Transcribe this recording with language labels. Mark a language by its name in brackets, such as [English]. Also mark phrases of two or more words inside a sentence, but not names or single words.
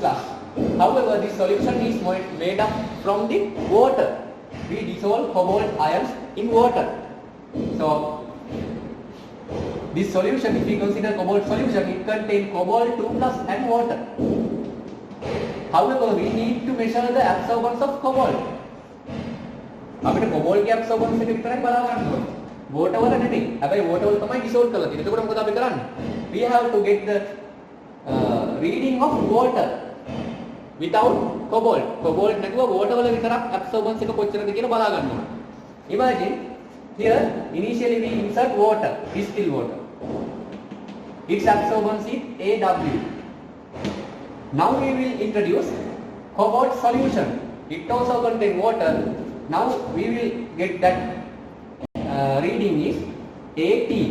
[English] However, this solution is made up from the water. We dissolve cobalt ions in water. So, this solution, if we consider cobalt solution, it contains cobalt 2+ and water. However, we need to measure the absorbance of cobalt. [Sinhala] අපිට cobalt ගේ absorbance එක විතරයි බලා ගන්න ඕනේ. water වල නෙමෙයි. හැබැයි water වල තමයි dissolve කරලා තියෙන්නේ. එතකොට මොකද අපි කරන්නේ? [English] We have to get the reading of water without cobalt. [Sinhala] Cobalt නැතුව water වල විතරක් absorbance එක කොච්චරද කියලා බලා ගන්න ඕනේ. [English] Imagine here initially we insert water, distilled water. Its absorbance is AW. Now we will introduce cobalt solution. It also contains water. Now we will get that reading is AT.